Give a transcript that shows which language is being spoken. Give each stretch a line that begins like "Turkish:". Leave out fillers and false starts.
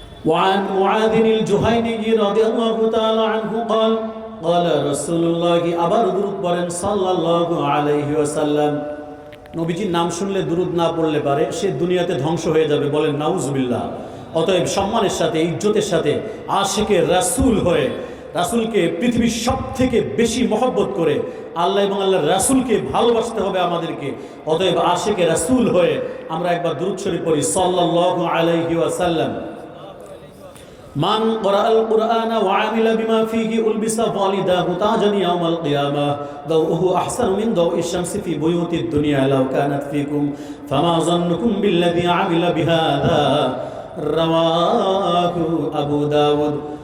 Arabic: وعن معاذ الجهيني رضي الله تعالى عنه قال قال رسول الله
Bangla: আবার দরুদ পড়েন সাল্লাল্লাহু আলাইহি ওয়াসাল্লাম। নবীজির নাম শুনলে দরুদ না পড়লে পারে সে দুনিয়াতে ধ্বংস হয়ে যাবে, বলেন নাউজুবিল্লাহ। অতএব সম্মানের সাথে, ইজ্জতের সাথে আশিকে রাসূল হয়ে, রাসূলকে পৃথিবীর সবথেকে বেশি মহব্বত করে আল্লাহ এবং আল্লাহর রাসূলকে ভালোবাসতে হবে আমাদেরকে। অতএব আশিকে রাসূল হয়ে আমরা একবার দরুদ শরীফ পড়ি সাল্লাল্লাহু আলাইহি ওয়াসাল্লাম।
Arabic: من قرأ القرآن وعمل بما فيه ألبس والداه تاجا يوم القيامة ضوءه أحسن من ضوء الشمس في بيوت الدنيا لو كانت فيكم فما ظنكم بالذي عمل بهذا رواه أبو داود।